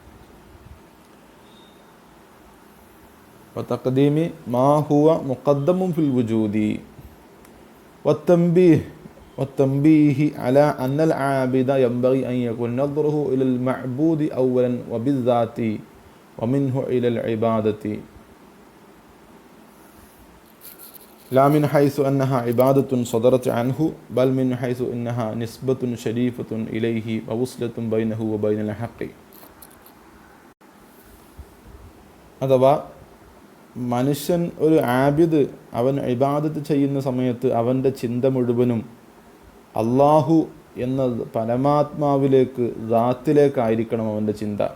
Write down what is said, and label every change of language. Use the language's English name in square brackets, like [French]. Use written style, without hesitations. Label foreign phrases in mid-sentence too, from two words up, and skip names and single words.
[Arabic] وتقديم ما هو مقدم في الوجود والتنبيه على أن العابد ينبغي أن يكون نظره إلى المعبود أولا وبالذات ومنه إلى العبادة لا من حيث أنها عبادة صدرت عنه بل من حيث أنها نسبة شريفة إليه ووصلة بينه وبين الحق. [Malayalam] അഥവാ മനുഷ്യൻ ഒരു ആബിദ് അവൻ ഇബാദത്ത് ചെയ്യുന്ന സമയത്ത് അവൻ്റെ ചിന്ത മുഴുവനും അള്ളാഹു എന്ന പരമാത്മാവിലേക്ക്, ദാത്തിലേക്കായിരിക്കണം അവൻ്റെ ചിന്ത.